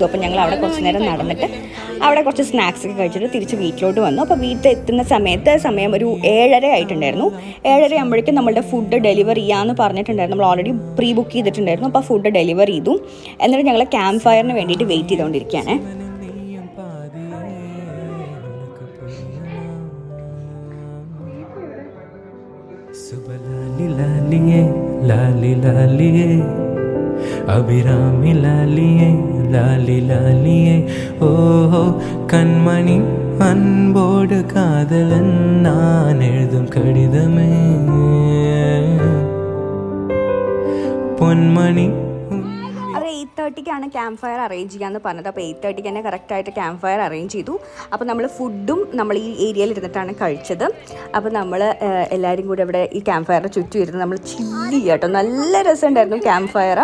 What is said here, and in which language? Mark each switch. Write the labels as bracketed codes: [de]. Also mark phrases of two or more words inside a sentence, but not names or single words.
[ml] അപ്പോൾ ഞങ്ങൾ അവിടെ കുറച്ച് നേരം നടന്നിട്ട് അവിടെ കുറച്ച് സ്നാക്സ് ഒക്കെ കഴിച്ചിട്ട് തിരിച്ച് വീട്ടിലോട്ട് വന്നു. അപ്പോൾ വീട്ടിൽ എത്തുന്ന സമയം ഒരു 7:30 ആയിട്ടുണ്ടായിരുന്നു. 7:30 ആകുമ്പോഴേക്കും നമ്മളുടെ [en] food deliver [ml] ചെയ്യാമെന്ന് പറഞ്ഞിട്ടുണ്ടായിരുന്നു. നമ്മൾ [en] already pre book [ml] ചെയ്തിട്ടുണ്ടായിരുന്നു. അപ്പോൾ [en] food deliver [ml] ചെയ്തു. എന്നിട്ട് ഞങ്ങൾ [en] camp fireിന് [ml] വേണ്ടിയിട്ട് വെയിറ്റ് ചെയ്തുകൊണ്ടിരിക്കുകയാണ്. [ta] அபிராமி லாலியே லாலி லாலியே ஓஹோ கண்மணி அன்போடு காதலன் நான் எழுதும் கடிதமே பொன்மணி. [ml] 8:30ക്കാണ് [en] camp fire arrange [ml] ചെയ്യാമെന്ന് പറഞ്ഞത്. അപ്പോൾ 8:30ക്ക് തന്നെ കറക്റ്റായിട്ട് [en] camp fire arrange [ml] ചെയ്തു. അപ്പോൾ നമ്മൾ ഫുഡും നമ്മൾ ഈ ഏരിയയിൽ ഇരുന്നിട്ടാണ് കഴിച്ചത്. അപ്പോൾ നമ്മൾ എല്ലാവരും കൂടി ഇവിടെ ഈ [en] camp fireിന് [ml] ചുറ്റും ഇരുന്ന് നമ്മൾ ചില്ല് കേട്ടോ. നല്ല രസമുണ്ടായിരുന്നു [en] camp fire.